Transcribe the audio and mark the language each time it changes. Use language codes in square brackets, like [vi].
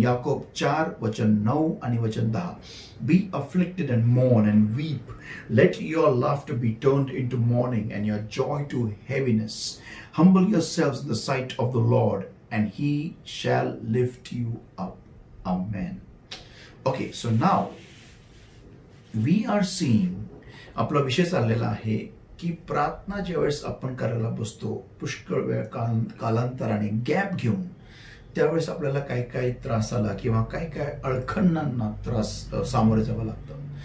[mr] Jacob 4 वचन 9 आणि वचन 10. [en] Be afflicted and mourn and weep. Let your laughter be turned into mourning and your joy to heaviness. Humble yourselves in the sight of the Lord, and he shall lift you up. Amen. Okay, so now we are seeing, [mr] आपला विषय चाललेला आहे की प्रार्थना ज्यावेळेस आपण करायला बसतो, पुष्कळ वेळ कालांतराने गॅप घेऊन, त्यावेळेस आपल्याला काही काही त्रास आला किंवा काही काही अडखणांना त्रास सामोरे जावं लागतं.